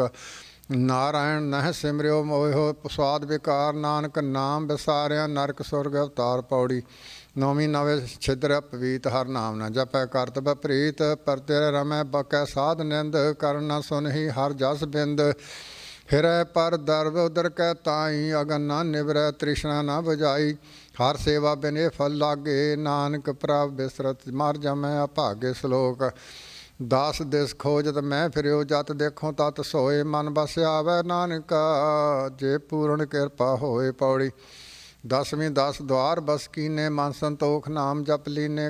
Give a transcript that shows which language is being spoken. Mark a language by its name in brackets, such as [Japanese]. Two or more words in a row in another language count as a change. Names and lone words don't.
[Punjabi] ਨਾਰਾਇਣ ਨਹਿ ਸਿਮਰਿਓ ਮੋਹਿਓ ਸਵਾਦ ਵਿਕਾਰ, ਨਾਨਕ ਨਾਮ ਵਿਸਾਰਿਆ ਨਰਕ ਸੁਰਗ ਅਵਤਾਰ। ਪੌੜੀ। ਨੌਵੀਂ ਨਵੇਂ ਛਿਦਰ ਪਵੀਤ, ਹਰ ਨਾਮ ਨ ਜਪੈ ਕਰਤ ਬਪ੍ਰੀਤ। ਪਰਤਿ ਰਮੈ ਬਕੈ ਸਾਧ ਨਿੰਦ, ਕਰਨ ਨ ਸੁਨਹੀ ਹਰ ਜਸ ਬਿੰਦ। ਫਿਰੈ ਪਰ ਦਰਵ ਉਦਰ ਕੈ ਤਾਈ, ਅਗਨ ਨ ਨਿਵਰੈ ਤ੍ਰਿਸ਼ਨਾ ਨ ਬੁਝਾਈ। ਹਰ ਸੇਵਾ ਬਿਨੇ ਫਲ ਲਾਗੇ, ਨਾਨਕ ਪ੍ਰਭ ਬਿਸਰਤ ਮਰ ਜਮੈ ਅਭਾਗੇ। ਸਲੋਕ ਦਾਸ ਦਿਸ ਖੋਜਤ ਮੈਂ ਫਿਰਿਓ, ਜਤ ਦੇਖੋ ਤਤ ਸੋਏ। ਮਨ ਬਸ ਆਵੈ ਨਾਨਕਾ, ਜੇ ਪੂਰਨ ਕਿਰਪਾ ਹੋਏ। ਪਉੜੀ ਦਸਵੀਂ ਦਸ ਦੁਆਰ ਬਸ ਕੀਨੇ, ਮਨ ਸੰਤੋਖ ਨਾਮ ਜਪ ਲੀਨੇ।